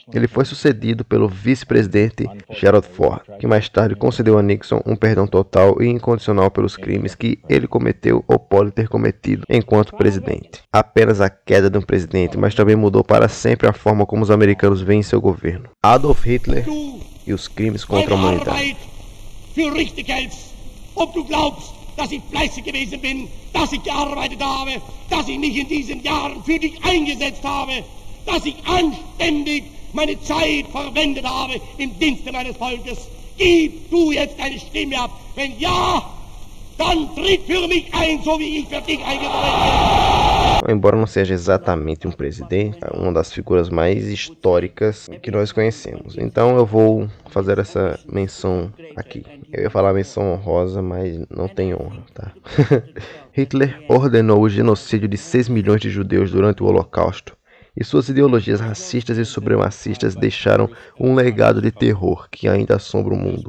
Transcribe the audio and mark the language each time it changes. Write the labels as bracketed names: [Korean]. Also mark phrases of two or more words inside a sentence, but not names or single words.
[Portuguese] Ele foi sucedido pelo vice-presidente Gerald Ford, que mais tarde concedeu a Nixon um perdão total e incondicional pelos crimes que ele cometeu ou pode ter cometido enquanto presidente. Apenas a queda de um presidente, mas também mudou para sempre a forma como os americanos veem seu governo. Adolf Hitler e os crimes contra a humanidade. [German] Dass ich fleißig gewesen bin, dass ich gearbeitet habe, dass ich mich in diesen Jahren für dich eingesetzt habe, dass ich anständig meine Zeit verwendet habe im Dienste meines Volkes. Gib du jetzt deine Stimme ab. Wenn ja, dann tritt für mich ein, so wie ich für dich eingetreten bin. [Portuguese] Embora não seja exatamente um presidente, é uma das figuras mais históricas que nós conhecemos. Então eu vou fazer essa menção aqui. Eu ia falar menção honrosa, mas não tem honra, tá? Hitler ordenou o genocídio de 6 milhões de judeus durante o Holocausto, e suas ideologias racistas e supremacistas deixaram um legado de terror que ainda assombra o mundo.